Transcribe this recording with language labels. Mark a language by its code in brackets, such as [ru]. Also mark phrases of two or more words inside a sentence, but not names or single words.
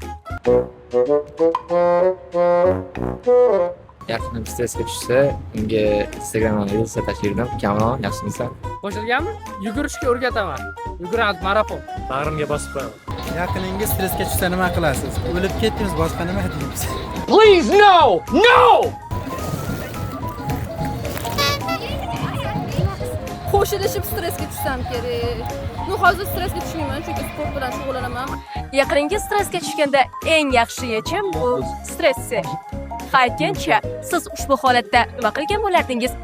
[uz] Yaqinim stressga tushsa, unga Instagramdan reels tashlayman. Kamron, yaxshimisan? Qo'shilganmi? Yugurishga o'rgataman. Yuguramiz marafon. Bag'rimga bosib qo'yaman. Yaqiningiz stressga tushsa nima qilasiz? O'lib ketdingiz, boshqa nima deysiz? [en] Please no! No! [uz] Qo'shilishib stressga tushsam kerak. Hozir stressga tushmayman, chunki sport bilan shug'ullanaman. Yaqiningizga stressga tushganda eng yaxshi yechim bu stress. Aytgancha, siz ushbu holatda nima qilgan bo'lardingiz?